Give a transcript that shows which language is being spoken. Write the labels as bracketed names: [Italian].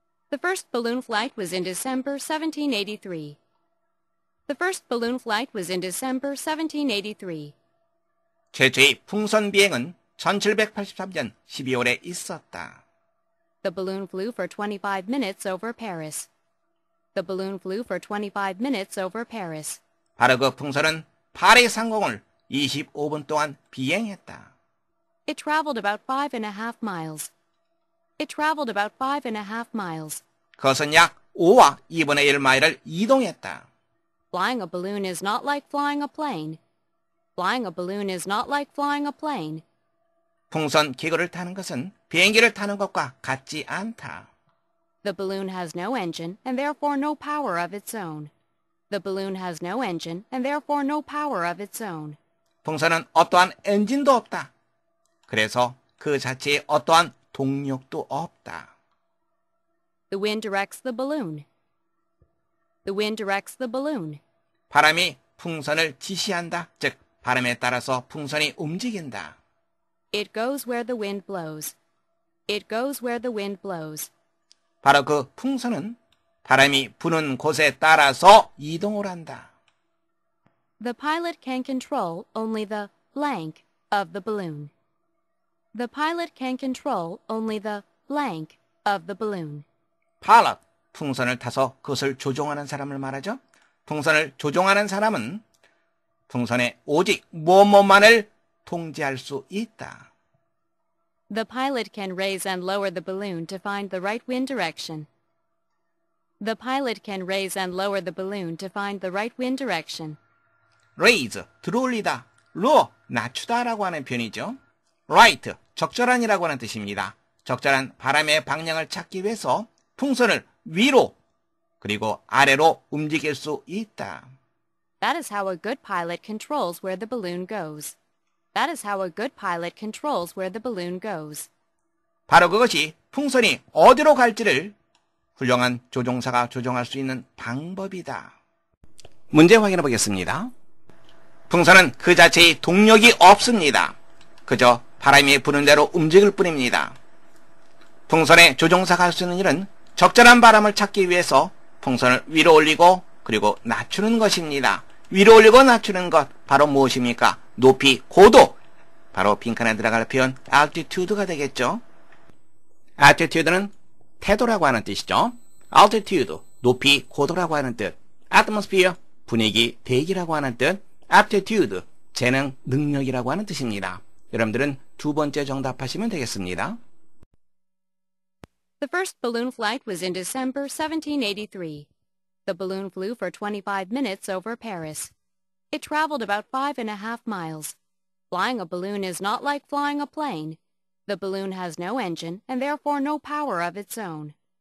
[English] The first balloon flight was in December 1783. The first balloon flight was in December 1783. [Korean] 최초의 풍선 비행은 1783년 12월에 있었다. [English] The balloon flew for 25 minutes over Paris. The balloon flew for 25 minutes over Paris. [Korean] 바로 그 풍선은 파리 상공을 25분 동안 비행했다. [English] It traveled about 5.5 miles. It traveled about 5.5 miles. [Korean] 그것은 약 5와 2분의 1 마일을 이동했다. [English] Flying a balloon is not like flying a plane. Flying a balloon is not like flying a plane. [Korean] 풍선 기구를 타는 것은 비행기를 타는 것과 같지 않다. [English] The balloon has no engine and therefore no power of its own. The balloon has no engine and therefore no power of its own. [Korean] 풍선은 어떠한 엔진도 없다. 그래서 그 자체에 어떠한 동력도 없다. [English] The wind directs the balloon. The wind directs the balloon. [Korean] 바람이 풍선을 지시한다. 즉, 바람에 따라서 풍선이 움직인다. [English] It goes where the wind blows. It goes where the wind blows. [Korean] 바로 그 풍선은 바람이 부는 곳에 따라서 이동을 한다. [English] The pilot can control only the blank of the balloon. The pilot can control only the blank of the balloon. [Korean] pilot, 풍선을 타서 그것을 조종하는 사람을 말하죠. 풍선을 조종하는 사람은 풍선의 오직 뭐뭐만을 통제할 수 있다. [English] The pilot can raise and lower the balloon to find the right wind direction. The pilot can raise and lower the balloon to find the right wind direction. [Korean] raise, 들어올리다, lower, 낮추다라고 하는 표현이죠. right, 적절한이라고 하는 뜻입니다. 적절한 바람의 방향을 찾기 위해서 풍선을 위로 그리고 아래로 움직일 수 있다. [English] That is how a good pilot controls where the balloon goes. That is how a good pilot controls where the balloon goes. 바로 그것이 풍선이 어디로 갈지를 훌륭한 조종사가 조종할 수 있는 방법이다. [Korean] 문제 확인해 보겠습니다. 풍선은 그 자체의 동력이 없습니다. 그저 바람이 부는 대로 움직일 뿐입니다. 풍선의 조종사가 할 수 있는 일은 적절한 바람을 찾기 위해서 풍선을 위로 올리고 그리고 낮추는 것입니다. 위로 올리고 낮추는 것 바로 무엇입니까? 높이, 고도. 바로 빈칸에 들어갈 표현 altitude가 되겠죠. altitude는 태도라고 하는 뜻이죠. altitude, 높이, 고도라고 하는 뜻. atmosphere, 분위기, 대기라고 하는 뜻. aptitude, 재능, 능력이라고 하는 뜻입니다. 여러분들은 두 번째 정답하시면 되겠습니다. [English] The first balloon flight was in December 1783. The balloon flew for 25 minutes over Paris. It traveled about 5.5 miles. Flying a balloon is not like flying a plane. The balloon has no engine and therefore no power of its own.